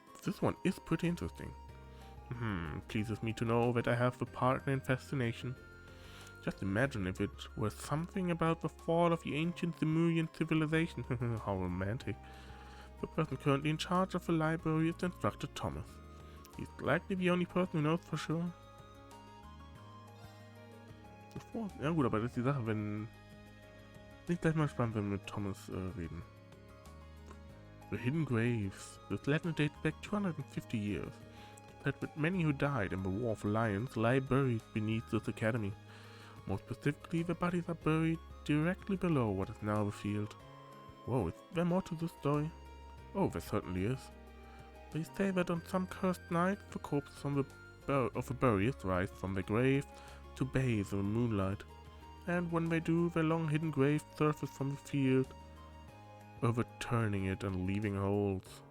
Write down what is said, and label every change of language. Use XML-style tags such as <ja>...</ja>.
<en>This one is pretty interesting. Pleases me to know that I have a partner in fascination. Just imagine if it were something about the fall of the ancient Lemurian civilization. How romantic. The person currently in charge of the library is Instructor Thomas. He's likely the only person who knows for sure.</en> <de>Ja gut, aber das ist die Sache, wenn... Bin ich gleich mal gespannt, wenn wir mit Thomas reden.</de> <en>The Hidden Graves. This legend dates back 250 years. Said that many who died in the War of Lions lie buried beneath this academy. More specifically, the bodies are buried directly below what is now the field. Whoa, is there more to this story? Oh, there certainly is. They say that on some cursed night, the corpses of the buried rise from their grave to bathe in the moonlight, and when they do, their long hidden graves surface from the field, overturning it and leaving holes.</en>